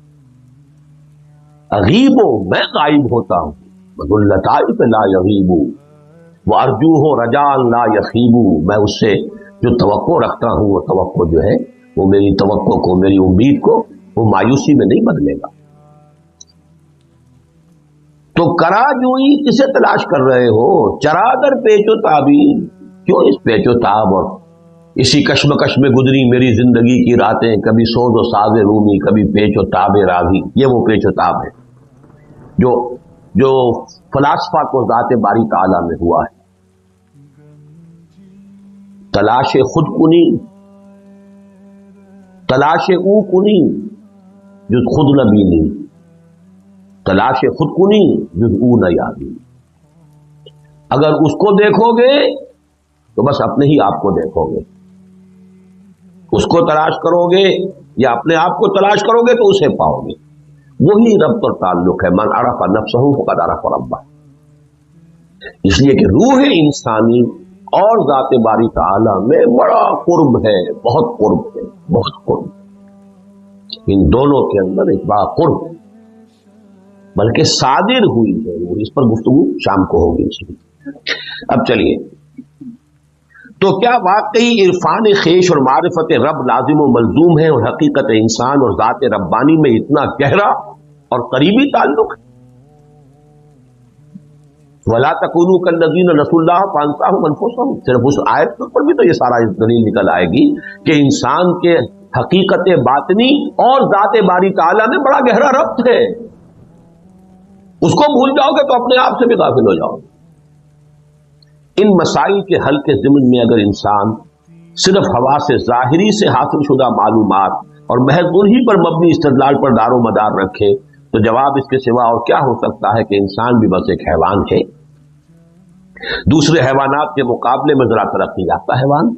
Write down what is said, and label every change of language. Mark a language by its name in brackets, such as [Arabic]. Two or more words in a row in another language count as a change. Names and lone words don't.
[Urdu] اغیبو میں غائب ہوتا ہوں، [Arabic] ذواللطائف لا یغیبو، [Urdu] وہ [Arabic] ارجو ہو رجال لا یخیبو، [Urdu] میں اس سے جو توقع رکھتا ہوں وہ توقع جو ہے وہ میری توقع کو، میری امید کو وہ مایوسی میں نہیں بدلے گا۔ [Persian] تو کرا جوئی [Urdu] کسے تلاش کر رہے ہو؟ [Persian] چرا در پیچ و تابی، [Urdu] کیوں اس پیچ و تاب اور اسی کشمکش میں گزری میری زندگی کی راتیں، کبھی سوز و ساز رومی، کبھی پیچ و تاب راوی، یہ وہ پیچ و تاب ہے جو فلاسفہ کو ذات باری تعالیٰ میں ہوا ہے، [Persian] تلاش خود کنی، تلاش او کنی جز خود نہ بینی، تلاش خود کنی جز او نہ یابی، [Urdu] اگر اس کو دیکھو گے تو بس اپنے ہی آپ کو دیکھو گے، اس کو تلاش کرو گے یا اپنے آپ کو تلاش کرو گے تو اسے پاؤ گے، وہی رب پر تعلق ہے، [Arabic] من عرف نفسہ فقد عرف ربہ، [Urdu] اس لیے کہ روح انسانی اور ذات باری تعالیٰ میں بڑا قرب ہے، بہت قرب ہے، بہت قرب، ان دونوں کے اندر ایک بڑا قرب ہے، بلکہ صادر ہوئی ہے وہ، اس پر گفتگو شام کو ہوگی اس میں۔ اب چلیے، تو کیا واقعی عرفان خیش اور معرفت رب لازم و ملزوم ہے، اور حقیقت انسان اور ذات ربانی میں اتنا گہرا اور قریبی تعلق ہے؟ [Arabic] وَلَا تَكُونُوا كَالَّذِينَ نَسُوا اللَّهَ فَأَنسَاهُمْ أَنفُسَهُمْ، [Urdu] صرف اس آیت پر بھی تو یہ سارا دلیل نکل آئے گی کہ انسان کے حقیقت باطنی اور ذات باری تعالیٰ میں بڑا گہرا ربط ہے، اس کو بھول جاؤ گے تو اپنے آپ سے بھی غافل ہو جاؤ گے۔ ان مسائل کے حل کے ضمن میں اگر انسان صرف حواس ظاہری سے حاصل شدہ معلومات اور محض انہی پر مبنی استدلال پر دار و مدار رکھے تو جواب اس کے سوا اور کیا ہو سکتا ہے کہ انسان بھی بس ایک حیوان ہے، دوسرے حیوانات کے مقابلے میں ذرا ترقی یافتہ حیوان۔